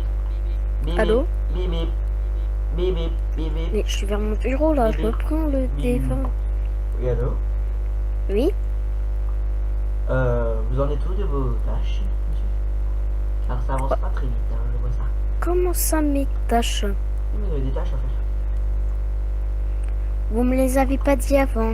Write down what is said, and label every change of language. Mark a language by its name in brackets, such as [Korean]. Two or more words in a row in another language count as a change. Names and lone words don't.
[French] Bip Allô? bip, bip bip, bip bip, bip. Mais je suis vers mon bureau là, je reprends le téléphone. Oui, allô? Oui? Vous en êtes où de vos tâches, monsieur? Alors ça avance pas très vite, hein, je vois ça. Comment ça mes tâches? Oui, il y a des tâches à faire. Vous me les avez pas dit avant.